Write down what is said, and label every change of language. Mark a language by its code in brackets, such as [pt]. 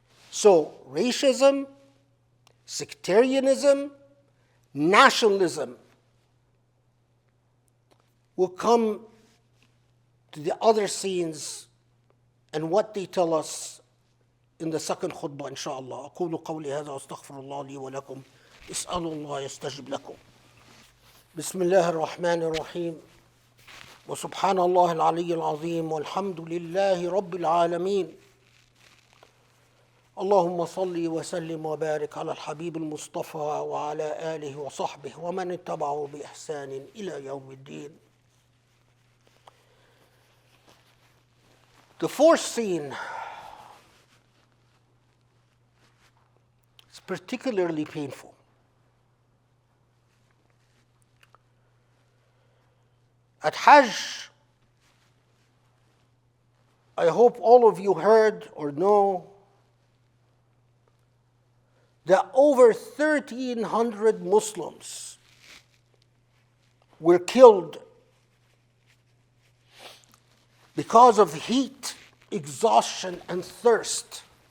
[en] So racism, sectarianism, nationalism will come to the other scenes and what they tell us in the second khutbah, inshallah. [ar] أقول قولي هذا وأستغفر الله لي ولكم. اسألوا الله يستجب لكم. بسم الله الرحمن الرحيم. وسبحان الله العلي العظيم والحمد لله رب العالمين. اللهم صل وسلم وبارك على الحبيب المصطفى وعلى آله وصحبه ومن اتبعه بإحسان إلى يوم الدين. [en] The fourth scene is particularly painful. At Hajj, I hope all of you heard or know that over 1,300 Muslims were killed because of heat, exhaustion, and thirst.